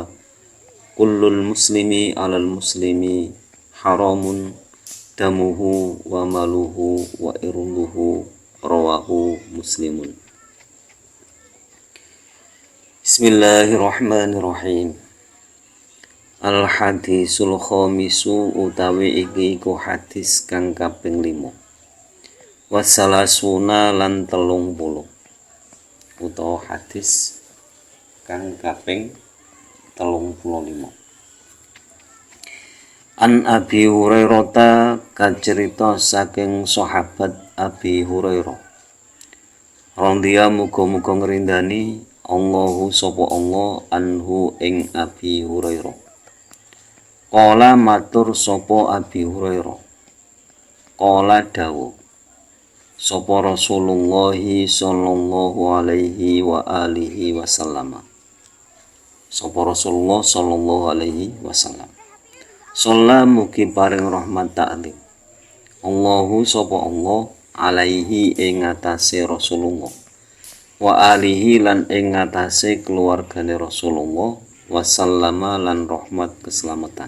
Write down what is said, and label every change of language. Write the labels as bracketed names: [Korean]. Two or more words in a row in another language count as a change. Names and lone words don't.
[Arabic] كل المسلم على المسلم حرام دمه وماله وعرضه رواه مسلم. بسم الله الرحمن الرحيم. الحديث الخامس [Javanese] utawi iki iku hadis kang kaping 5 wassalasuna lan 30 utawa hadis kang kaping 35. An Abi Hurairah kacerita saking sahabat Abi Hurairah. Radhiya muga-muga ngrindani Allahu sapa Allah anhu ing Abi Hurairah. Qala matur sapa Abi Hurairah. Qala dawuh sapa Rasulullah [Arabic] صلى الله عليه وعلى آله وسلم. [Javanese] Sapa Rasulullah [Arabic] صلى الله عليه وسلم. [Javanese] Shalla mugi paring rahmat ta'lim Allahu sapa Allah alaihi ing atase Rasulullah [Arabic] وآله [Javanese] lan ing atase keluargane Rasulullah wasallama lan rahmat keselamatan.